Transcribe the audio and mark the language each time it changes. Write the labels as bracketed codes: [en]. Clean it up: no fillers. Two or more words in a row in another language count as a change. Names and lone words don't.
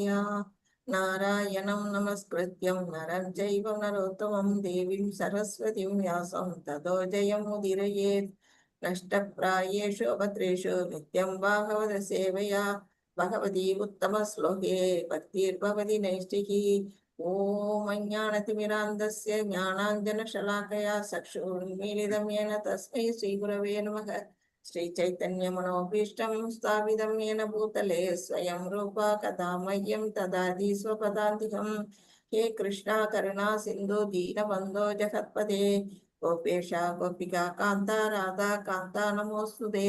[sa] नारायणं नमस्कृत्यं नरं चैव नरोत्तमं देवीं सरस्वतीं व्यासं ततो जयमुदीरयेत्. नष्टप्रायेषु अभद्रेषु नित्यं भागवत सेवया भगवति उत्तम श्लोके भक्तिर्भवति नैष्ठिकी. ॐ अज्ञानतिमिरान्धस्य ज्ञानाञ्जनशलाकया चक्षुरुन्मीलितं येन तस्मै श्रीगुरवे नमः. श्रीचैतन्यमनोभीष्टं स्थापितं येन भूतले स्वयं रूपा कदा मह्यं ददाति स्वपदान्तिकम्. हे कृष्णा करुणा सिन्धु दीनबन्धो जगत्पते गोपेशा गोपिका कान्ता राधा कान्ता नमोऽस्तुते.